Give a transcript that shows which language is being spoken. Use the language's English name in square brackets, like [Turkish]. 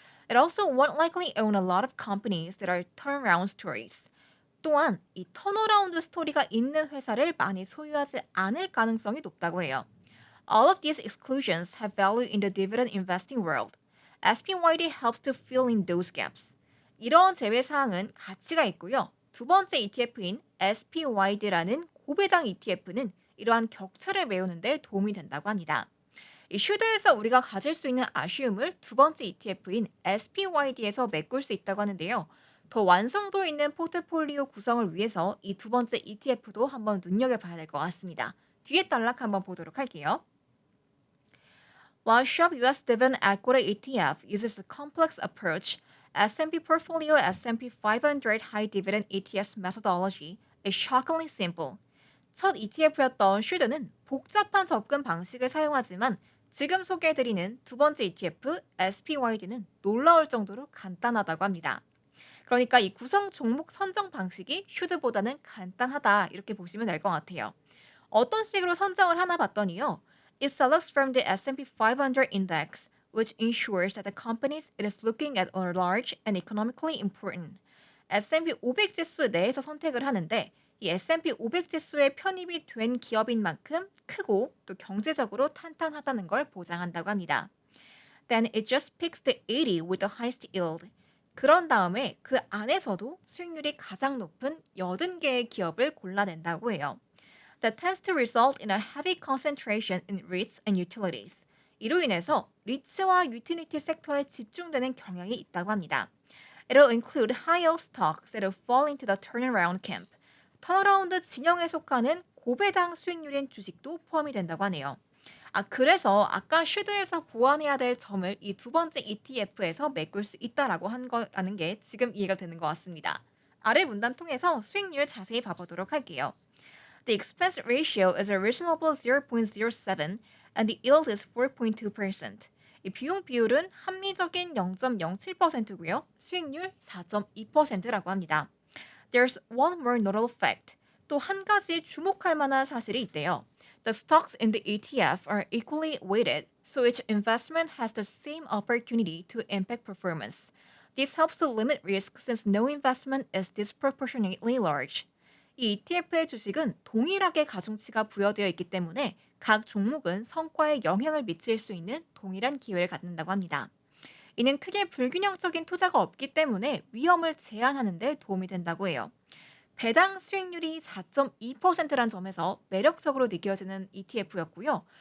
[English] It also won't likely own a lot of companies that are turnaround stories. [Korean] 또한 이 턴어라운드 스토리가 있는 회사를 많이 소유하지 않을 가능성이 높다고 해요. [English] All of these exclusions have value in the dividend investing world. SPYD helps to fill in those gaps. [Korean] 이런 제외 사항은 가치가 있고요. 두 번째 ETF인 SPYD라는 고배당 ETF는 이러한 격차를 메우는 데 도움이 된다고 합니다. 이 슈드에서 우리가 가질 수 있는 아쉬움을 두 번째 ETF인 SPYD에서 메꿀 수 있다고 하는데요. 더 완성도 있는 포트폴리오 구성을 위해서 이 두 번째 ETF도 한번 눈여겨봐야 될 것 같습니다. 뒤에 단락 한번 보도록 할게요. [English] While Schwab US Dividend Equity ETF uses a complex approach, S&P Portfolio S&P 500 High Dividend ETF's methodology is shockingly simple. [Korean] 첫 ETF였던 슈드는 복잡한 접근 방식을 사용하지만 지금 소개해드리는 두 번째 ETF SPYD는 놀라울 정도로 간단하다고 합니다. 그러니까 이 구성 종목 선정 방식이 슈드보다는 간단하다 이렇게 보시면 될 것 같아요. 어떤 식으로 선정을 하나 봤더니요. [English] It selects from the S&P 500 index, which ensures that the companies it is looking at are large and economically important. [Korean] S&P 500 지수 내에서 선택을 하는데 이 S&P 500 지수에 편입이 된 기업인 만큼 크고 또 경제적으로 탄탄하다는 걸 보장한다고 합니다. [English] Then it just picks the 80 with the highest yield. [Korean] 그런 다음에 그 안에서도 수익률이 가장 높은 80개의 기업을 골라낸다고 해요. [English] that tends to result in a heavy concentration in REITs and utilities. [Korean] 이로 인해서 리츠와 유틸리티 섹터에 집중되는 경향이 있다고 합니다. [English] It'll include high-yield stocks that fall into the turnaround camp. [Korean] 턴어라운드 진영에 속하는 고배당 수익률인 주식도 포함이 된다고 하네요. 그래서 아까 슈드에서 보완해야 될 점을 이 두 번째 ETF에서 메꿀 수 있다라고 한 거라는 게 지금 이해가 되는 것 같습니다. 아래 문단 통해서 수익률 자세히 봐보도록 할게요. [English] The expense ratio is a reasonable 0.07 and the yield is 4.2%. [Korean] 이 비용 비율은 합리적인 0.07%고요. 수익률 4.2%라고 합니다. [English] There's one more notable fact. [Korean] 또 한 가지 주목할 만한 사실이 있대요. [English] The stocks in the ETF are equally weighted, so each investment has the same opportunity to impact performance. This helps to limit risk since no investment is disproportionately large. [Korean] 이 ETF의 주식은 동일하게 가중치가 부여되어 있기 때문에 각 종목은 성과에 영향을 미칠 수 있는 동일한 기회를 갖는다고 합니다. 이는 크게 불균형적인 투자가 없기 때문에 위험을 제한하는 데 도움이 된다고 해요. 배당 수익률이 4.2%란 점에서 매력적으로 느껴지는 ETF였고요.